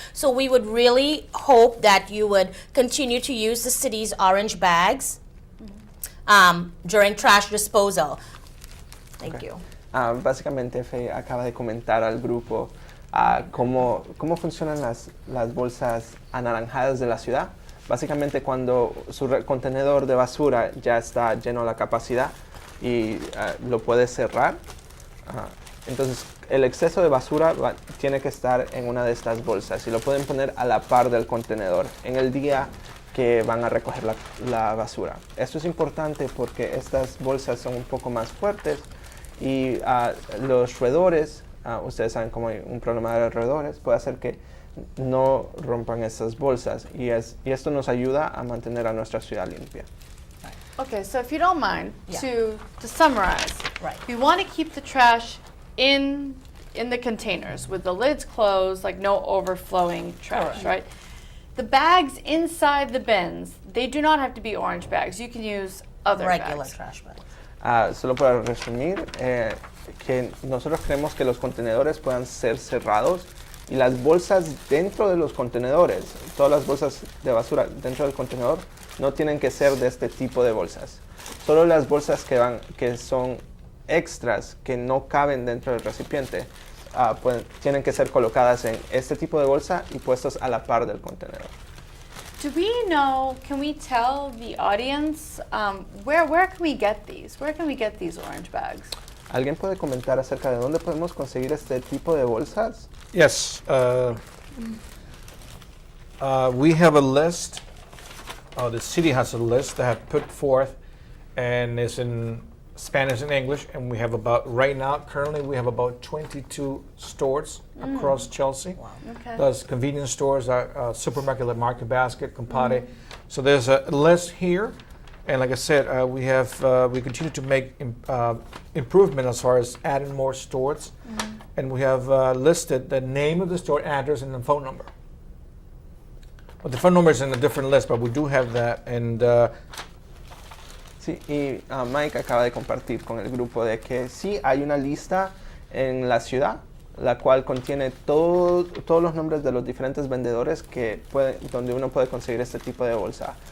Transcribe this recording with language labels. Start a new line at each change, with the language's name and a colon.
English: So we would really hope that you would continue to use the city's orange bags during trash disposal. Thank you.
Spanish: Básicamente, Fe acaba de comentar al grupo cómo funcionan las bolsas anaranjadas de la ciudad. Básicamente, cuando su contenedor de basura ya está lleno a la capacidad y lo puede cerrar, entonces el exceso de basura tiene que estar en una de estas bolsas y lo pueden poner a la par del contenedor en el día que van a recoger la basura. Esto es importante porque estas bolsas son un poco más fuertes y los roedores, ustedes saben cómo hay un problema de roedores, puede hacer que no rompan estas bolsas y esto nos ayuda a mantener a nuestra ciudad limpia.
English: Okay, so if you don't mind, Yeah. to summarize, Right. we want to keep the trash in the containers with the lids closed, like no overflowing trash, Correct. right? The bags inside the bins, they do not have to be orange bags. You can use other Regular bags. trash bags.
Spanish: Solo para resumir, que nosotros queremos que los contenedores puedan ser cerrados y las bolsas dentro de los contenedores, todas las bolsas de basura dentro del contenedor, no tienen que ser de este tipo de bolsas. Solo las bolsas que son extras, que no caben dentro del recipiente, tienen que ser colocadas en este tipo de bolsa y puestos a la par del contenedor.
English: Do we know, can we tell the audience, where can we get these? Where can we get these orange bags?
Spanish: ¿Alguien puede comentar acerca de dónde podemos conseguir este tipo de bolsas?
English: Yes. We have a list. The city has a list that have put forth, and it's in Spanish and English. And we have currently we have about 22 stores across Chelsea. Wow. Okay. Those convenience stores are supermarket like Market Basket, Compare. So there's a list here. And like I said, we continue to make improvement as far as adding more stores. And we have listed the name of the store, address, and the phone number. But the phone number is in a different list, but we do have that. And
Spanish: Sí, y Mike acaba de compartir con el grupo de que sí hay una lista en la ciudad, la cual contiene todos los nombres de los diferentes vendedores donde uno puede conseguir este tipo de bolsa.